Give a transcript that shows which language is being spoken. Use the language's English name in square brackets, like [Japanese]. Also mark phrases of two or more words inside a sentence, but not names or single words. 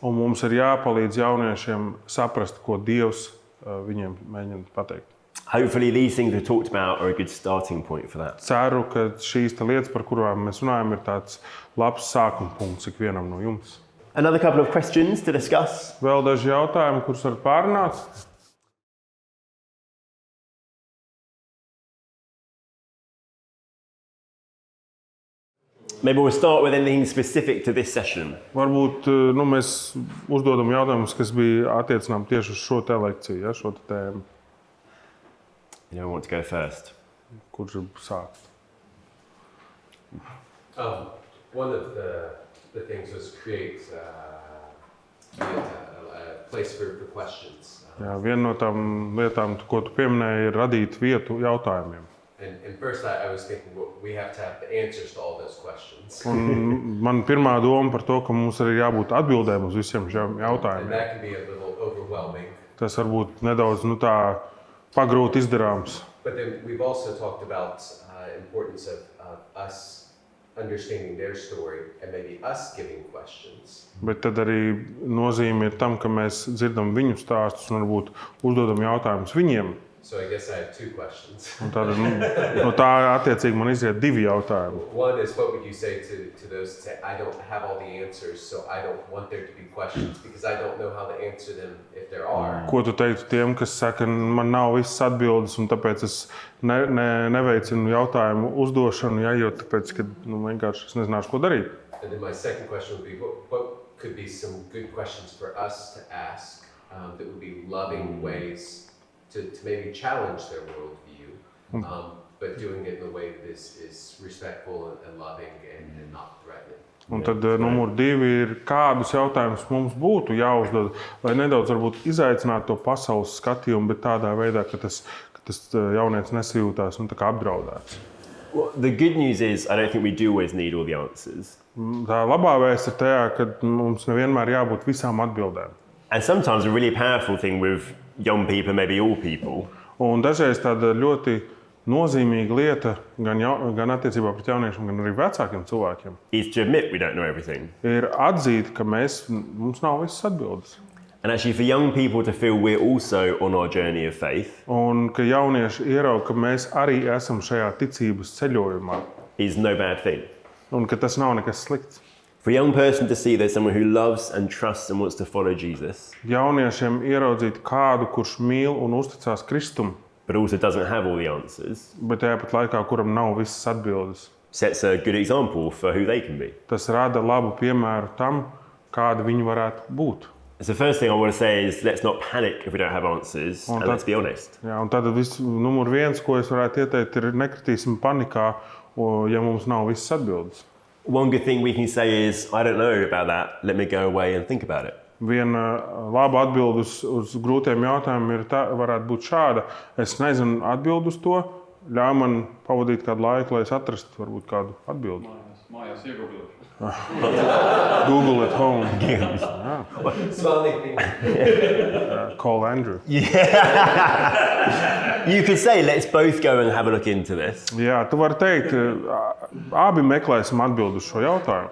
[Latvian] Un mums ir jāpalīdz jauniešiem saprast, ko Dievs viņiem mēģina pateikt. [English] Hopefully these things we've talked about are a good starting point for that. [Latvian] Ceru, ka šīs lietas, par kurām mēs runājam, ir tāds labs sākuma punkts ikvienam no jums. [English] Another couple of questions to discuss. [Latvian] Vēl daži jautājumi, kurus var pārunāt. [English] Maybe we'll start with anything specific to this session. [Latvian] Varbūt mēs uzdodam jautājumus, kas bija attiecināmi tieši uz šo te lekciju, ja, šo te tēmu. [English] You know, want to go first? [Latvian] Kurš ir sākt? [English] One of the things was create a place for questions. [Latvian] Jā, viena no tām lietām, ko tu pieminēji, ir radīt vietu jautājumiem. [English] And first I was thinking, well, we have to have the answers to all those questions. [Latvian] Un man pirmā doma par to, ka mums arī jābūt atbildēm uz visiem šiem [English] And [Latvian] jautājumiem. [English] that can be a little overwhelming. [Latvian] Tas varbūt nedaudz tā pagrūti izdarāms. [English] But then we've also talked about importance of us understanding their story and maybe us giving questions. [Latvian] Bet tad arī nozīme ir tam, ka mēs dzirdam viņu stāstus un varbūt uzdodam jautājumus viņiem. [English] So I guess I have two questions. [Latvian] Un tad, no tā attiecīgi man izriet divi jautājumi. [English] One is, what would you say to those that say, I don't have all the answers, so I don't want there to be questions because I don't know how to answer them if there are. [Latvian] Ko tu teiktu tiem, kas saka, man nav visas atbildes un tāpēc es neveicinu jautājumu uzdošanu, ja, jo tāpēc, ka vienkārši es nezināšu, ko darīt. [English] And then my second question would be, what could be some good questions for us to ask that would be loving ways to maybe challenge their worldview, but doing it in a way that is respectful and loving and not threatening. [Latvian] Un tad numur 2 ir, kādus jautājumus mums būtu jāuzdod, lai nedaudz varbūt izaicinātu to pasaules skatījumu, bet tādā veidā, ka tas jaunietis nesajūtās tā kā apdraudēts. [English] Well, the good news is I don't think we do always need all the answers. [Latvian] Tā labā vēsts ir tajā, ka mums nevienmēr jābūt visām atbildēm. [English] And sometimes a really powerful thing with young people, maybe all people, [Latvian] Un dažreiz tāda ļoti nozīmīga lieta gan attiecībā pret jauniešiem, gan arī vecākiem cilvēkiem [English] is to admit we don't know everything. [Latvian] ir atzīt, ka mums nav visas atbildes. [English] And actually for young people to feel we're also on our journey of faith [Latvian] Un ka jaunieši ieraug, ka mēs arī esam šajā ticības ceļojumā [English] is no bad thing. [Latvian] un ka tas nav nekas slikts. [English] For For a young person to see there's someone who loves and trusts and wants to follow Jesus, [Latvian] Jauniešiem ieraudzīt kādu, kurš mīl un uzticās Kristum, [English] but also doesn't have all the answers, [Latvian] bet tāpat laikā, kuram nav visas atbildes. [English] sets a good example for who they can be. [Latvian] Tas rada labu piemēru tam, kāda viņi varētu būt. [English] So the first thing I want to say is let's not panic if we don't have answers, and let's be honest. [Latvian] Jā, un tad numur viens, ko es varētu ieteikt, ir nekritīsim panikā, ja mums nav visas atbildes. [English] One good thing we can say is, I don't know about that, let me go away and think about it. [Latvian] Viena laba atbilde uz grūtiem jautājumiem varētu būt šāda. Es nezinu atbildi uz to, ļauj man pavadīt kādu laiku, lai es atrastu varbūt kādu atbildi. Mājās iegūlēšu. [English] Google at home. Smiling thing. Call Andrew. You could say, let's both go and have a look into this, [Latvian] Jā, tu vari teikt, abi meklēsim atbildi uz šo jautājumu.